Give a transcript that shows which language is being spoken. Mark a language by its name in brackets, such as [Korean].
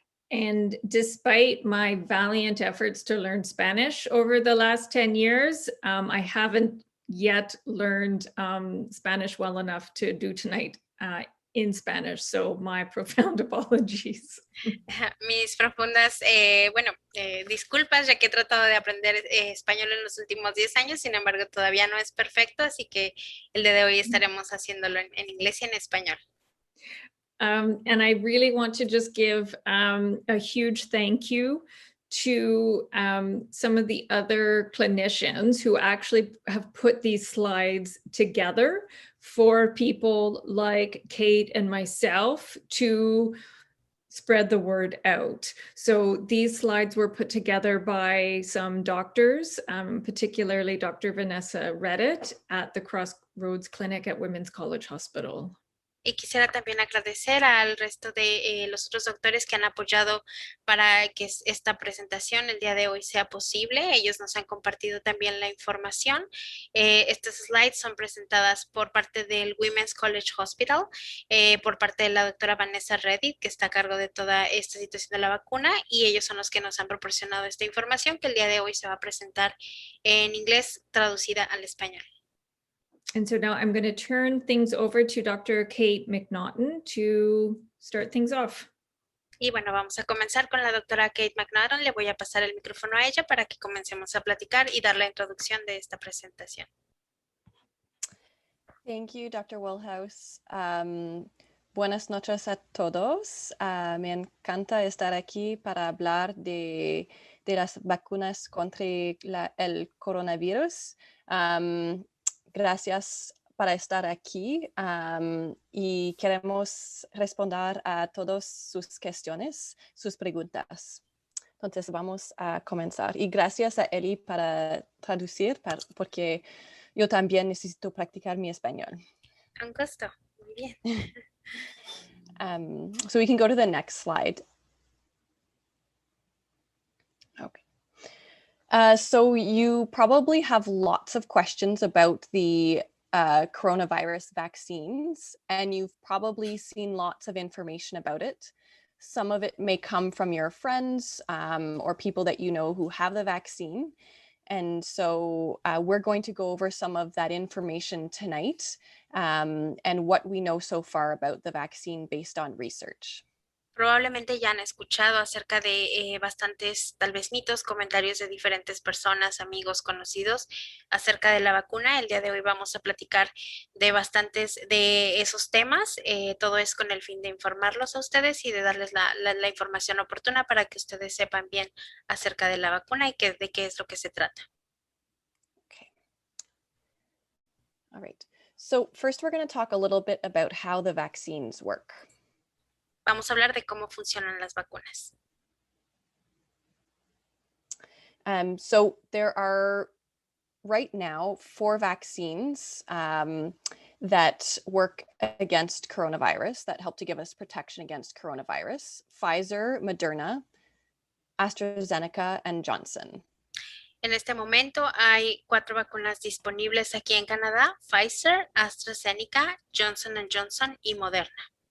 [English] And despite my valiant efforts to learn Spanish over the last 10 years, I haven't yet learned Spanish well enough to do tonight in Spanish. So my profound apologies. [Spanish] Mis profundas, disculpas, ya que he tratado de aprender español en los últimos 10 años, sin embargo todavía no es perfecto, así que el día de hoy estaremos haciéndolo en inglés y en español. [English] And I really want to just give a huge thank you to some of the other clinicians who actually have put these slides together for people like Kate and myself to spread the word out. So these slides were put together by some doctors, particularly Dr. Vanessa Reddit at the Crossroads Clinic at Women's College Hospital. [Spanish] Y quisiera también agradecer al resto de los otros doctores que han apoyado para que esta presentación el día de hoy sea posible. Ellos nos han compartido también la información. Estas slides son presentadas por parte del Women's College Hospital, por parte de la doctora Vanessa Reddit, que está a cargo de toda esta situación de la vacuna, y ellos son los que nos han proporcionado esta información que el día de hoy se va a presentar en inglés traducida al español. [English] And so now I'm going to turn things over to Dr. Kate MacNaughton to start things off. [Spanish] Y bueno, vamos a comenzar con la doctora Kate MacNaughton. Le voy a pasar el micrófono a ella para que comencemos a platicar y dar la introducción de esta presentación. [English] Thank you, Dr. Woolhouse. [Spanish] Buenas noches a todos. Me encanta estar aquí para hablar de las vacunas contra el coronavirus. Gracias por estar aquí y queremos responder a todas sus cuestiones, sus preguntas. Entonces vamos a comenzar. Y gracias a Eli para traducir, porque yo también necesito practicar mi español. Un gusto. Muy bien. [English] So we can go to the next slide. Okay. So you probably have lots of questions about the coronavirus vaccines, and you've probably seen lots of information about it. Some of it may come from your friends or people that you know who have the vaccine. And so we're going to go over some of that information tonight and what we know so far about the vaccine based on research. [Spanish] Probablemente ya han escuchado acerca de bastantes, tal vez mitos, comentarios de diferentes personas, amigos, conocidos acerca de la vacuna. El día de hoy vamos a platicar de bastantes de esos temas. Todo es con el fin de informarlos a ustedes y de darles la información oportuna para que ustedes sepan bien acerca de la vacuna y de qué es lo que se trata. [English] Okay. All right. So first we're going to talk a little bit about how the vaccines work. [Spanish] Vamos a hablar de cómo funcionan las vacunas. [English] So there are right now 4 vaccines that work against coronavirus, that help to give us protection against coronavirus: Pfizer, Moderna, AstraZeneca, and Johnson. [Spanish] En este momento hay 4 vacunas disponibles aquí en Canadá: Pfizer, AstraZeneca, Johnson & Johnson y Moderna.